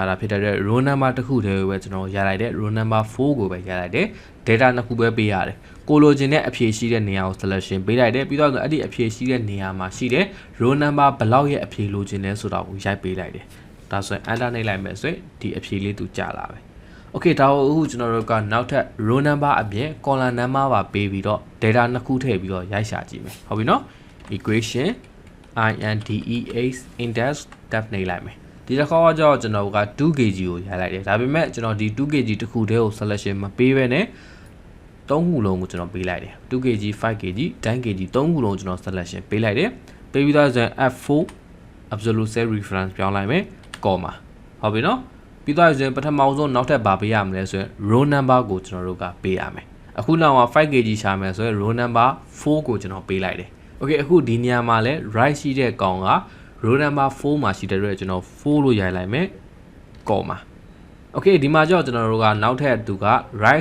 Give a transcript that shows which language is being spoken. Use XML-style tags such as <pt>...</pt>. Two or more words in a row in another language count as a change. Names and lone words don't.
<my>တာဖြစ်တဲ့</my> <en>row number</en> <my>တစ်ခုတည်းကိုပဲကျွန်တော်ရလိုက်တယ်</my> <en>row number</en> <my>4ကိုပဲရလိုက်တယ် data နှစ်ခုပဲပေးရတယ်ကိုလိုချင်တဲ့အဖြေရှိတဲ့နေရာကို selection ပေးလိုက်တယ်ပြီးတော့အဲ့ဒီအဖြေရှိတဲ့နေရာမှာရှိတဲ့</my> <en>row number</en> <my>ဘယ်လောက်ရဲ့အဖြေလိုချင်လဲဆိုတာကိုရိုက်ပေးလိုက်တယ်ဒါဆိုရင် enter နှိပ်လိုက်မယ်ဆိုရင်ဒီအဖြေလေးသူကြာလာပဲ okay ဒါကိုအခုကျွန်တော်တို့ကနောက်ထပ်</my> <en>row number</en> <my>အပြင်</my> <en>column number</en> <my>ပါပေးပြီးတော့ data နှစ်ခုထည့်ပြီးတော့ရိုက်ရှာကြည့်မယ်ဟုတ်ပြီနော် equation</my> <en>index index tab</en> <my>နှိပ်လိုက်မယ်ဒီတစ်ခါကျတော့ကျွန်တော်က 2kg ကိုရိုက်လိုက်တယ်ဒါပေမဲ့ကျွန်တော်ဒီ 2kg တစ်ခုတည်းကို selection မပေးဘဲနဲ့3ခုလုံးကိုကျွန်တော်ပေးလိုက်တယ် 2kg 5kg 10kg 3ခုလုံးကျွန်တော် selection ပေးလိုက်တယ်ပေးပြီးတော့ဆိုရင်</my> <en>F4 absolute set reference</en> <my>ပြောင်း လိုက်မယ် comma ဟုတ်ပြီနော်ပြီးတော့ဆိုရင်ပထမဆုံးနောက်ထပ်ဗာပေးရမလဲဆိုရင်</my> <en>row number</en> <my>ကိုကျွန်တော်တို့ကပေးရမယ်အခုနောက်က 5kg ရှာမယ်ဆိုရင်</my> <en>row number</en> <my>4ကိုကျွန်တော်ပေးလိုက်တယ် okay အခု ဒီနေရာမှာလဲ right ရှိတဲ့ကောင်က</my> <en>row number</en> <my>4မှာရှိတဲ့အတွက်ကျွန်တော်4လို့ရိုက်လိုက်မယ် comma okay ဒီမှာကြောက်ကျွန်တော်တို့ကနောက်ထပ်သူက right</my>